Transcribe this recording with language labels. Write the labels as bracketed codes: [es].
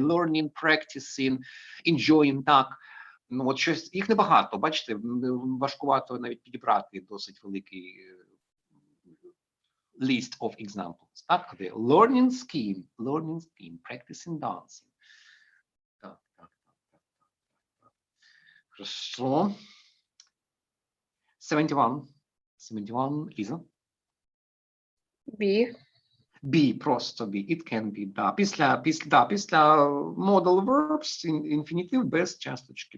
[en] Learning, practicing, enjoying, так. [uk] Ну, от щось, їх небагато, бачите, важкувато навіть підібрати досить великий [en] list of examples. Так, learning skiing, practicing dancing. Так. [uk] Хорошо. 71, Ліза. [en] Be, просто be. It can be, да. [uk] Після modal verbs, інфінітив без часточки.